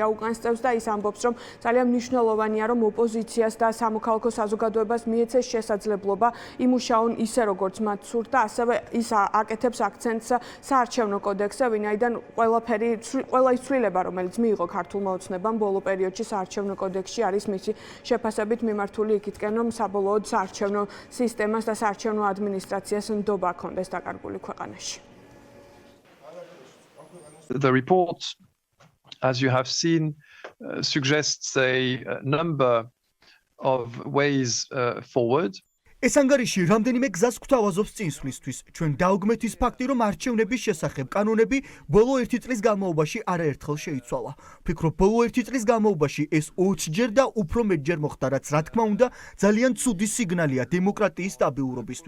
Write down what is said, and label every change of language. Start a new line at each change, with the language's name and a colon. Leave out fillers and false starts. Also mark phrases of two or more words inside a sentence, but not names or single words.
Georgian: უკანსწევს და ის ამბობს, რომ ძალიან მნიშვნელოვანია, რომ ოპოზიციას და სამოქალაქო საზოგადოებას მიეცეს შესაძლებლობა იმუშაონ ისე, როგორც მათ სურთ და ასევე ის აკეთებს აქცენტს საარჩევნო კოდექსზე, ვინაიდან ყველა ის ცვლილება, რომელიც მიიღო ქართულმა ოცნებამ ბოლო პერიოდში საარჩევნო კოდექსში არის მისი შეფასებით მიმართული იქითკენ, რომ საბოლოოდ საარჩევნო სისტემას და საარჩევნო ადმინისტრაციას ნდობა ჰქონდეს დაკარგული ქვეყანაში.
English: The report, as you have seen, suggests a number of ways forward.
Georgian: ეს ანგარიში რამდენიმე გზას გვთავაზობს წინსვლისთვის. ჩვენ დაუგმეთ ის ფაქტი, რომ არჩევნების შესახებ კანონები ბოლო 1 წლის განმავლობაში არაერთხელ შეიცვალა. ვფიქრობ, ბოლო 1 წლის განმავლობაში ეს 20-ჯერ და უფრო მეტჯერ მოხდა, რაც რა თქმა უნდა ძალიან ცუდი სიგნალია დემოკრატიის სტაბილურობისთვის.